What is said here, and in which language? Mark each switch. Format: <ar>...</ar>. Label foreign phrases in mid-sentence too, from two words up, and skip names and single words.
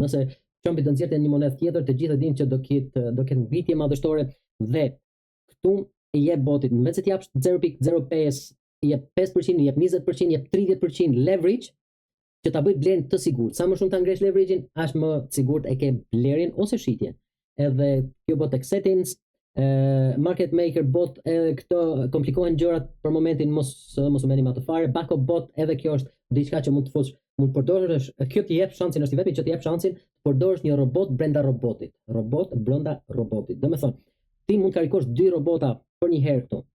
<sq>Nëse Trumpi do nxjerrte një monedhë tjetër, të gjithë dinë që do ketë ngritje madhështore dhe këtu i jep botit në vend se të japsh 0.05, i jep 5%, i jep 20%, i jep 30% leverage që ta bëj blerjen të sigurt. Sa më shumë ta ngresh leverage-in, aq më sigurt e ke blerjen ose shitjen. Edhe kjo bot tek settings,</sq> <en>market maker bot,</en> <sq>edhe këto komplikohen gjërat për momentin, mos u merrni me ato fare.</sq> <en>Backup bot,</en> <sq>edhe kjo është diçka që mund të fush, mund të përdorësh, kjo të jep shansin, është i vetmi që të jep shansin të përdorësh një robot brenda robotit. Robot brenda robotit. Do të thonë, ti mund të karikosh 2 robota për një herë këtu.</sq>